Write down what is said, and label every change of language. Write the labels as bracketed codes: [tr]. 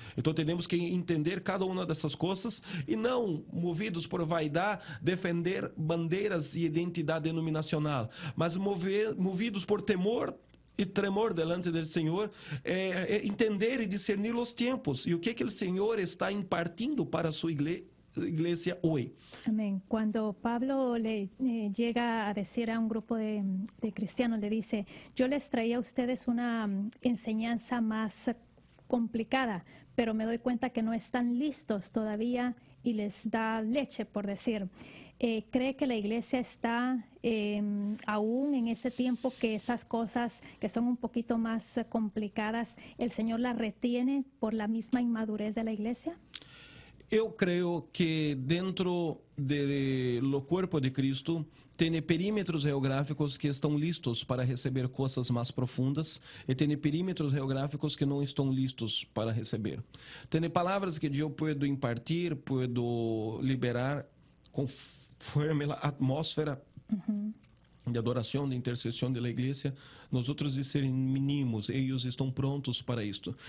[pt] Então temos que entender cada uma dessas coisas e não, movidos por vaidade, defender bandeiras e identidade denominacional, mas movidos por temor e tremor delante do Senhor, entender e discernir os tempos e o que o Senhor está impartindo para a sua igreja hoje. [es] Amén. Cuando Pablo le llega a decir a un grupo de cristianos, le dice, yo les traía a ustedes una enseñanza más complicada, pero me doy cuenta que no están listos todavía y les da leche, por decir. ¿Cree que la iglesia está aún en ese tiempo que estas cosas que son un poquito más complicadas, el Señor las retiene por la misma inmadurez de la iglesia? [pt] Eu creio que dentro do corpo de Cristo tem perímetros geográficos que estão listos para receber coisas mais profundas e tem perímetros geográficos que não estão listos para receber. Tem palavras que eu posso impartir, posso liberar conforme a atmosfera de adoração, de intercessão da igreja, nós outros de serem mínimos, eles estão prontos para isto.